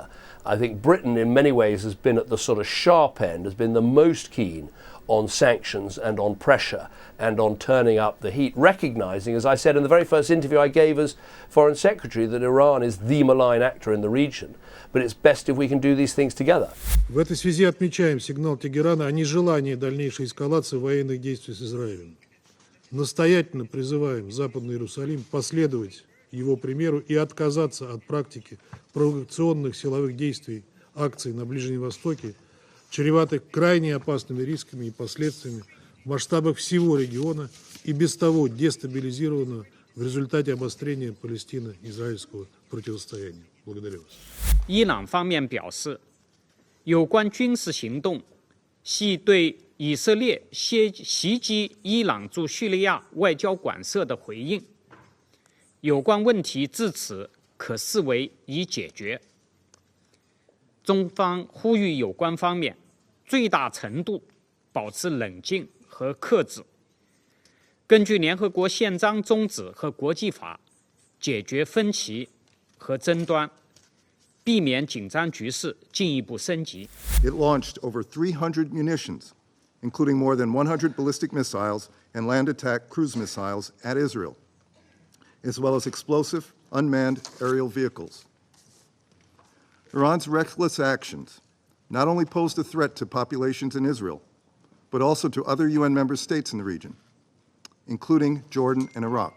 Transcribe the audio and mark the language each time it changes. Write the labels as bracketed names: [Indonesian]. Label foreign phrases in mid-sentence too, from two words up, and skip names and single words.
[English] I think Britain in many ways has been at the sort of sharp end, has been the most keen on sanctions and on pressure and on turning up the heat, recognizing, as I said in the very first interview I gave as Foreign Secretary, that Iran is the malign actor in the region. But it's best if we can do these things together. [Russian] В этой связи отмечаем сигнал Тегерана о нежелании дальнейшей эскалации военных действий с Израилем. Настоятельно призываем Западный Иерусалим последовать его примеру и отказаться от практики провокационных силовых действий, акций на Ближнем Востоке, чреватых крайне опасными рисками и последствиями в масштабах всего региона и без того дестабилизированного в результате обострения палестино-израильского противостояния. Благодарю вас. [Chinese] 伊朗方面表示，有关军事行动系对以色列袭击伊朗驻叙利亚外交馆舍的回应，有关问题至此可视为已解决。中方呼吁有关方面最大程度保持冷静和克制，根据联合国宪章宗旨和国际法解决分歧和争端，避免紧张局势进一步升级。 [English] It launched over 300 munitions, including more than 100 ballistic missiles and land attack cruise missiles at Israel, as well as explosive unmanned aerial vehicles. Iran's reckless actions not only posed a threat to populations in Israel, but also to other UN member states in the region, including Jordan and Iraq.